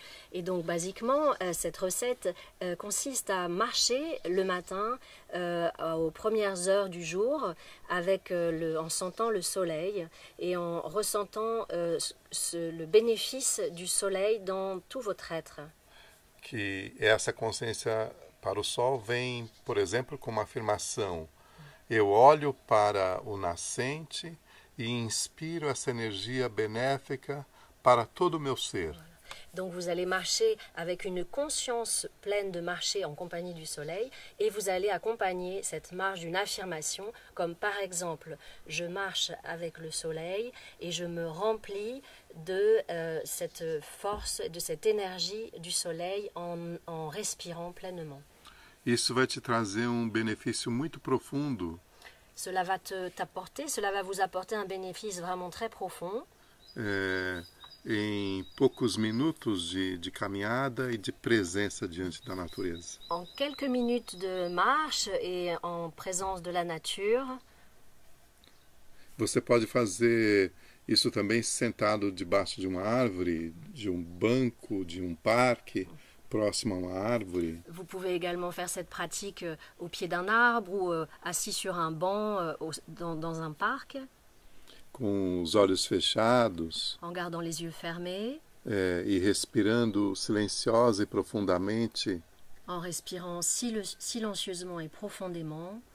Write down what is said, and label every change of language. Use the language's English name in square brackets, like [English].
[French] Et donc, basiquement, cette recette consiste à marcher le matin aux premières heures du jour en sentant le soleil et en ressentant le bénéfice du soleil dans tout votre être. [Portuguese] Que essa consciência para o sol vem, por exemplo, com uma afirmação: eu olho para o nascente e inspiro essa energia benéfica para todo o meu ser. [French] Donc vous allez marcher avec une conscience pleine de marcher en compagnie du soleil et vous allez accompagner cette marche d'une affirmation comme par exemple je marche avec le soleil et je me remplis de cette force, de cette énergie du soleil en respirant pleinement. [Portuguese] Isso vai te trazer benefício muito profundo. [French] Cela va cela va vous apporter un bénéfice vraiment très profond. [Portuguese] Em poucos minutos de caminhada e de presença diante da natureza. [French] En quelques minutes de marche et en présence de la nature. [Portuguese] Você pode fazer isso também sentado debaixo de uma árvore, de um banco, de um parque, próximo a uma árvore. [French] Vous pouvez également faire cette pratique au pied d'un arbre ou assis sur un banc dans un parc. [Portuguese] Com os olhos fechados. [French] En gardant les yeux fermés. [Portuguese] E respirando silenciosa e profundamente. [French] En respirant silencieusement et profondément.